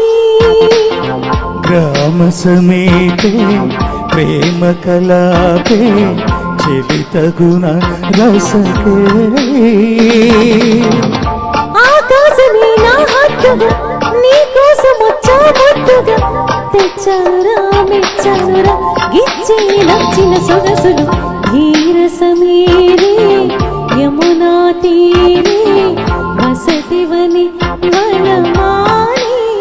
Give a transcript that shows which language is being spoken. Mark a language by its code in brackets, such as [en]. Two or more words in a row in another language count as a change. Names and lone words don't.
[sa] ग्राम समेते प्रेम कलापे चलित गुण रसके [te] ఆకాశమే నా హద్దుగా నీ కోసం వచ్చా ముద్దుగా తెచ్చానురా మెచ్చానురా గిచ్చి నచ్చిన సొగసులు [sa] धीर समीरे यमुना तीरे वसति वने वनमाली